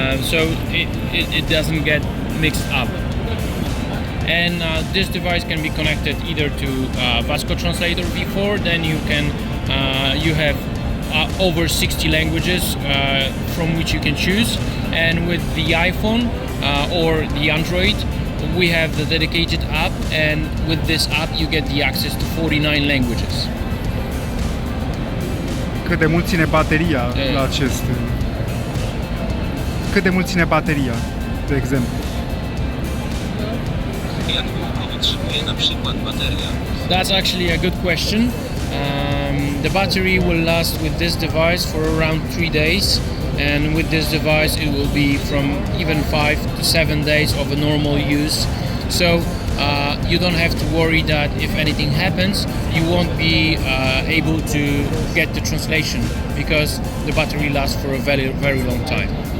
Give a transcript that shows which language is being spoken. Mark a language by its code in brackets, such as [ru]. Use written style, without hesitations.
[en] So it doesn't get mixed up. And this device can be connected either to VASCO Translator V4, then you have over 60 languages from which you can choose, and with the iPhone or the Android we have the dedicated app, and with this app you get the access to 49 languages. [ro] Cât de mult ține bateria la acest? Cât de mult ține bateria, de exemplu? [pl] Jak długo wytrzymuje na przykład bateria? [en] That's actually a good question. The battery will last with this device for around 3 days, and with this device it will be from even 5 to 7 days of a normal use. So you don't have to worry that if anything happens you won't be able to get the translation, because the battery lasts for a very, very long time.